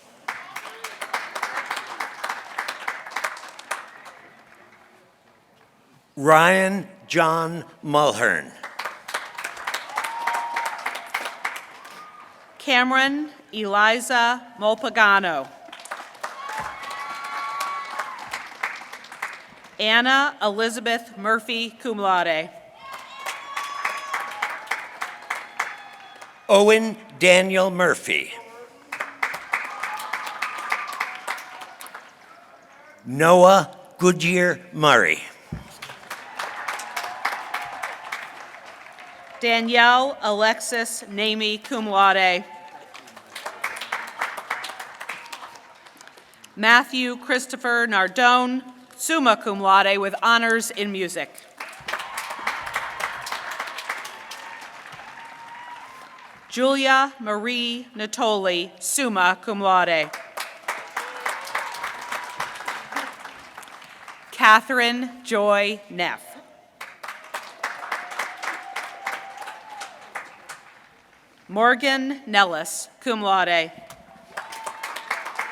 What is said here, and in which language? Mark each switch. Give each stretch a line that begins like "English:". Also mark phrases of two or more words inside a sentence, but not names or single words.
English: Ryan John Mulhern. Cameron Eliza Molpagano. Anna Elizabeth Murphy,
Latin: cum laude.
English: Owen Daniel Murphy. Noah Goodyear Murray. Danielle Alexis Namey,
Latin: cum laude.
English: Matthew Christopher Nardone,
Latin: summa cum laude,
English: with honors in music. Julia Marie Natoli,
Latin: summa cum laude.
English: Catherine Joy Neff. Morgan Nellis,
Latin: cum laude.